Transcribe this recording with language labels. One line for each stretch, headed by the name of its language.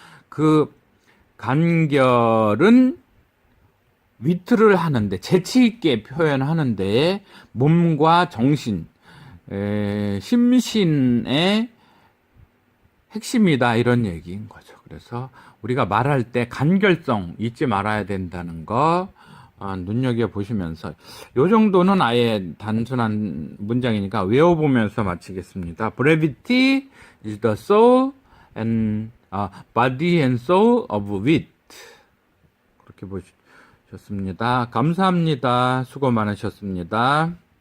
Korean: 그 간결은 위트를 하는데 재치 있게 표현하는데 몸과 정신, 심신의 핵심이다 이런 얘기인 거죠. 그래서 우리가 말할 때 간결성 잊지 말아야 된다는 거 눈여겨보시면서 요 정도는 아예 단순한 문장이니까 외워보면서 마치겠습니다.
English: Brevity is the soul and body and soul of wit.
Korean: 그렇게 보셨습니다. 감사합니다. 수고 많으셨습니다.